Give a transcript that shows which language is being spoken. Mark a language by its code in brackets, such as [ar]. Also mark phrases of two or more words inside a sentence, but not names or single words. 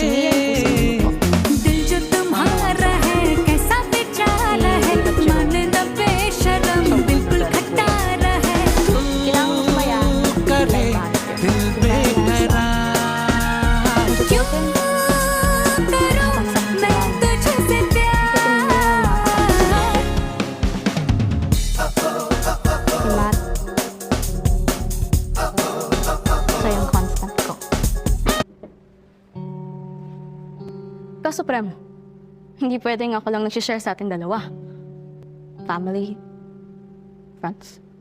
[hi] दिल जो तुम्हारा है कैसा बेचारा है मान न बेशरम बिल्कुल खटारा है करे दिल बेकरार क्यों करूं मैं तुझसे प्यार [tl] Siya yung constant ko. Supreme, hindi pwedeng ako lang nag-share sa ating dalawa. [en] Family, friends.